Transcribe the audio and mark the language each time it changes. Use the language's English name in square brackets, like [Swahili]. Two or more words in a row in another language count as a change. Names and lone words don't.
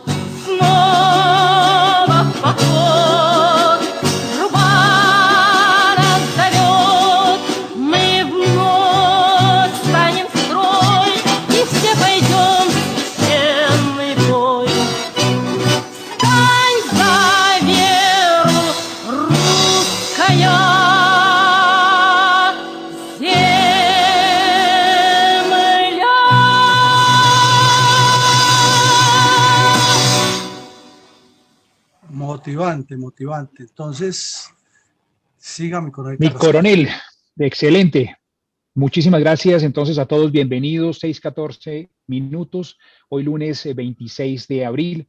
[Russian] Снова в поход труба нас зовет, мы вновь станем в строй и все пойдем в священный бой. Встань за веру, русская земля. [Spanish] Motivante, motivante. Entonces, siga mi coronel. Mi Carrasco. coronel, excelente. Muchísimas gracias entonces a todos, bienvenidos, 6:14 minutos, hoy lunes 26 de abril.